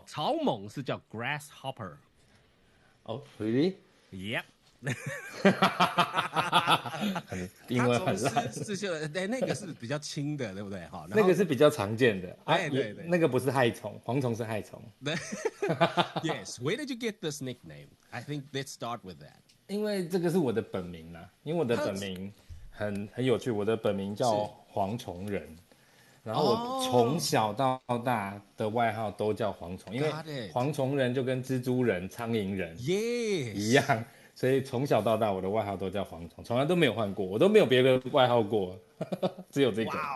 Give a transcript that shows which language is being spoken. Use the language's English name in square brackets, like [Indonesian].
[Chinese] 草蜢是叫 grasshopper。 [English] really？ Yep。 [Chinese] 英文很烂。那个是比较轻的，对不对？好，那个是比较常见的啊，对，那个不是害虫，蝗虫是害虫。 [English] Yes, where did you get this nickname? I think let's start with that. [Chinese] 因为这个是我的本名啦，因为我的本名很有趣，我的本名叫蝗虫人，然后我从小到大的外号都叫蝗虫，因为蝗虫人就跟蜘蛛人、苍蝇人一样，所以从小到大我的外号都叫蝗虫，从来都没有换过，我都没有别的外号过，只有这个。